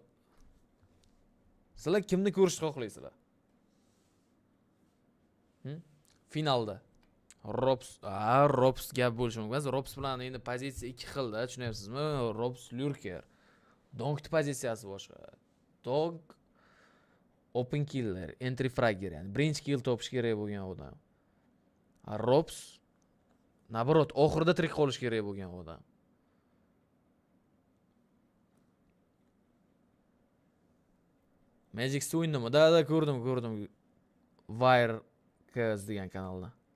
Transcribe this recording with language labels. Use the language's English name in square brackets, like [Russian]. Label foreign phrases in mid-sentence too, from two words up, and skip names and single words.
[Uzbek] Sizlar kimni ko'rishni xohlaysizlar? Finalda. Robs gap bo'lishi mumkin. Robs bilan endi pozitsiya ikki xilda, tushunyapsizmi? Robs lurker. Donkning pozitsiyasi boshqa. Dog [English] open killer, entry fragger, [Uzbek] ya'ni birinchi kill topish kerak bo'lgan odam. Robs naborot oxirida tirik qolish kerak bo'lgan odam. Magic o'yindimi? Da ko'rdim. Wire KS degan kanalda.